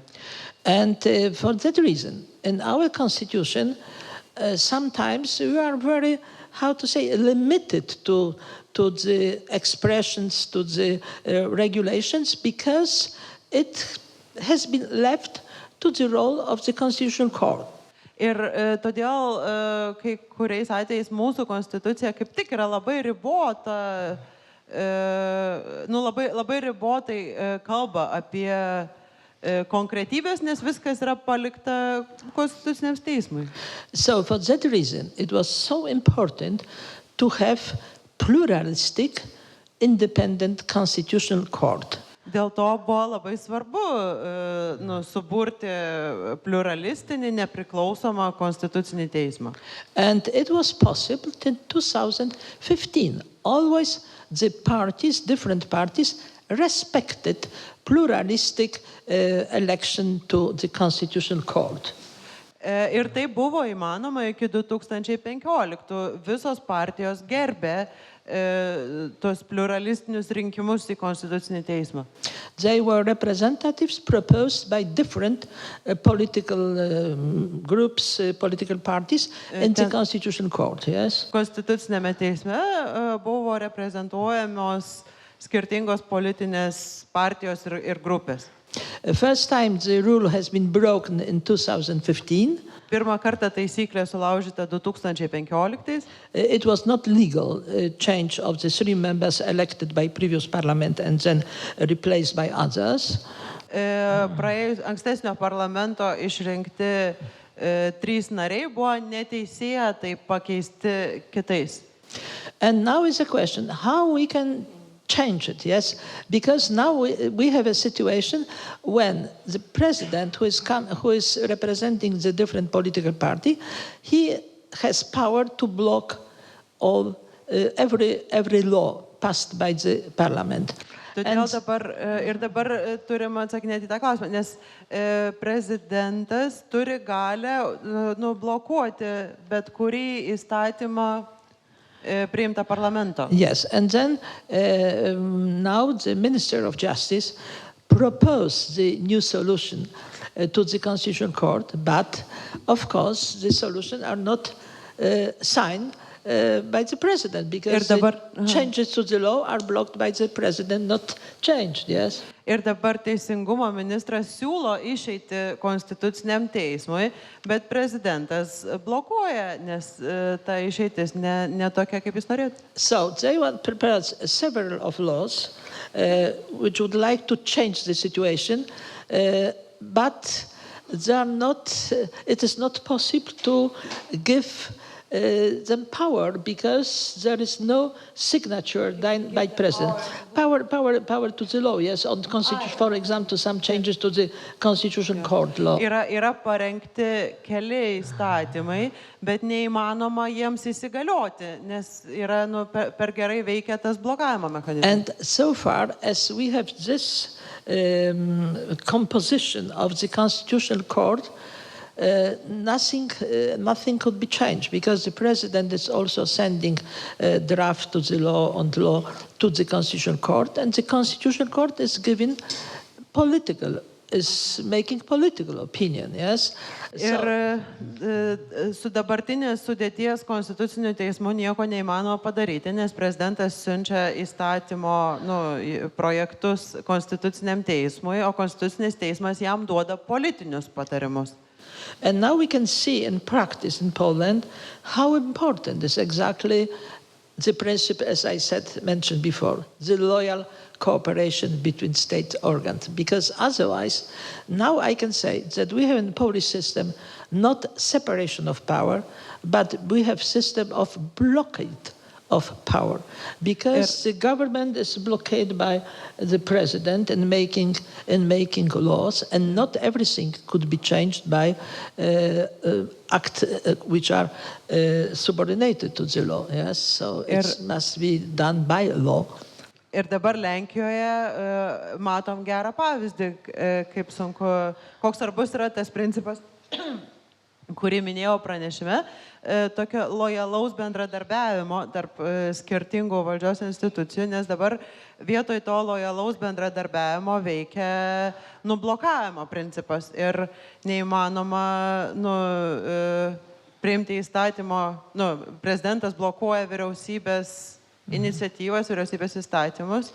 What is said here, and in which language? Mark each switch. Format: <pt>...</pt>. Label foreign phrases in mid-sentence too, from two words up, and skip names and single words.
<en>And for that reason, in our constitution, sometimes we are very, how to say, limited to the expressions, to the regulations, because it has been left to the role of the constitutional court.</en> <lt>Ir todėl kai kuriais atvejais mūsų konstitucija kaip tik yra labai ribota, labai ribotai kalba apie konkretybės, nes viskas yra palikta konstituciniams teismui.</lt> <en>So for that reason, it was so important to have pluralistic, independent constitutional court.</en> <lt>Dėl to buvo labai svarbu suburti pluralistinį, nepriklausomą konstitucinį teismą.</lt> <en>And it was possible in 2015. Always the parties, different parties, respected pluralistic election to the constitutional court.</en> <lt>Ir tai buvo įmanoma iki 2015. Visos partijos gerbė tos pluralistinius rinkimus į Konstitucinį teismą.</lt> <en>They were representatives proposed by different political groups, political parties in the Constitutional Court, yes?</en> <lt>Konstitucinėme teisme buvo reprezentuojamos skirtingos politinės partijos ir grupės.</lt> <en>First time the rule has been broken in 2015.</en> <lt>Pirmą kartą taisyklė sulaužyta 2015.</lt> <en>It was not legal change of the 3 members elected by previous parliament and then replaced by others.</en> <lt>Praėjus ankstesnio parlamento išrinkti 3 nariai buvo neteisėtai pakeisti kitais.</lt> <en>And now is a question, how we can change it, yes? Because now we have a situation when the president who is representing the different political party, he has power to block all every law passed by the parliament.</en> <lt>Todėl dabar turime atsakinėti tą klausimą, nes prezidentas turi galę nublokuoti bet kurį įstatymą priimta parlamento.</lt> <en>Yes, and then now the Minister of Justice proposed the new solution to the Constitutional Court, but of course the solutions are not signed by the President, because the changes to the law are blocked by the President, not changed, yes?</en> <lt>Ir dabar teisingumo ministras siūlo išeiti Konstituciniam teismui, bet prezidentas blokuoja, nes ta išeitis ne tokia, kaip jis norėtų.</lt> <en>So they prepared several of laws which would like to change the situation, but they are not. It is not possible to give them power because there is no signature by president. Power to the law, yes, on constitution, for example, some changes to the Constitutional Court law.</en> <lt>Yra parengti keli įstatymai, bet neįmanoma jiems įsigalioti, nes yra per gerai veikia tas blokavimo mechanizmas.</lt> <en>And so far as we have this composition of the Constitutional Court, nothing could be changed, because the president is also sending a draft to the law on the law to the Constitutional Court, and the Constitutional Court is making political opinion, yes?</en> <lt>Ir su dabartinės sudėties Konstituciniu teismu nieko neįmanoma padaryti, nes prezidentas siunčia įstatymo projektus Konstituciniam teismui, o Konstitucinis teismas jam duoda politinius patarimus.</lt> <en>And now we can see in practice in Poland how important is exactly the principle, as I mentioned before, the loyal cooperation between state organs. Because otherwise, now I can say that we have in the Polish system not separation of power, but we have system of blockade of power, because the government is blockaded by the president in making laws, and not everything could be changed by acts which are subordinated to the law. Yes, so it must be done by law.</en> <lt>Ir dabar Lenkijoje matom gerą pavyzdį, kaip sunku, koks svarbus yra tas principas, kurį minėjau pranešime, tokio lojalaus bendradarbiavimo tarp skirtingų valdžios institucijų, nes dabar vietoj to lojalaus bendradarbiavimo veikia nublokavimo principas ir neįmanoma priimti įstatymo, prezidentas blokuoja vyriausybės iniciatyvas, vyriausybės įstatymus.</lt>